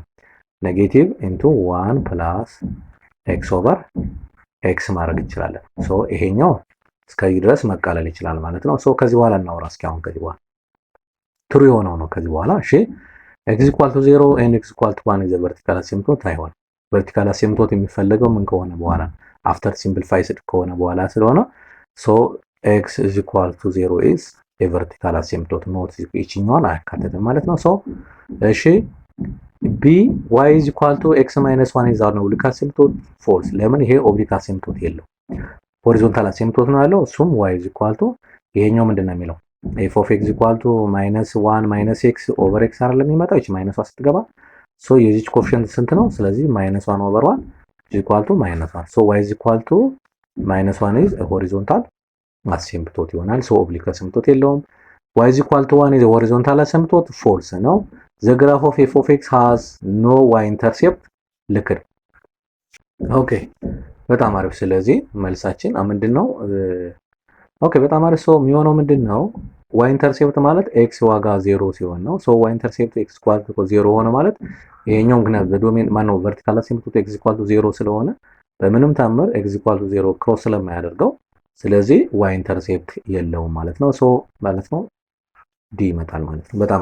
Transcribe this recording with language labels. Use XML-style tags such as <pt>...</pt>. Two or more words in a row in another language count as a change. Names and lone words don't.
<en>negative into 1 plus x over x</en> <am>ማድረግ እንችላለን። ሶ ይሄኛው እስከዚህ ድረስ መቃለል ይችላል ማለት ነው። ሶ ከዚህ በኋላ እናውራ እስኪ አሁን ከዚህ በኋላ ትሩ የሆነው ነው ከዚህ በኋላ እሺ</am> <en>x equal to 0 and x equal to 1 is a vertical asymptote</en> <am>አይሆን</am> <en>vertical asymptote</en> <am>የሚፈለገው ምን ከሆነ በኋላ</am> <en>after simplified</en> <am>ከሆነ በኋላ ስለሆነ ሶ</am> <en>x is equal to 0 is a vertical asymptote not</en> <am>ይችኛዋን አያካትትም ማለት ነው። ሶ እሺ</am> <en>b y is equal to x minus 1 is an oblique asymptote false</en> <am>ለምን ይሄ</am> <en>oblique asymptote የለው horizontal asymptote</en> <am>ነው ያለው እሱም</am> <en>y is equal to</en> <am>ይሄኛው ምንድነው የሚለው</am> <en>f of x equal to -1 minus x over x</en> <am>አይደለም የሚመጣው እቺ ማይነሷ ስትገባ ሶ የዚች ኮኤፊሺየንት ስንት ነው ስለዚህ</am> <en>-1 over 1 is equal to -1 so y is equal to -1 is a horizontal asymptote</en> <am>ይሆናል ሶ</am> <en>oblique asymptote የለውም y is equal to 1 is a horizontal asymptote false</en> <am>ነው</am> <en>the graph of f of x has no y intercept</en> <am>ልክ ኦኬ በጣም አሪፍ ስለዚህ መልሳችን ምንድነው ኦኬ በጣም አሪፍ ሶ የሚሆነው ምንድነው</am> <en>y intercept</en> <am>ማለት x ዋጋ 0 ሲሆን ነው ሶ</am> <en>y intercept x equal to 0</en> <am>ሆነ ማለት ይሄኛው ግን በዶሜን ማነው</am> <en>vertical asymptote x equal to 0</en> <am>ስለሆነ በምንም ታምር</am> <en>x equal to 0</en> <am>ክሮስ ስለማያደርገው ስለዚህ</am> <en>y intercept</en> <am>የለውም ማለት ነው ሶ ማለት ነው d ይመጣል ማለት ነው</am>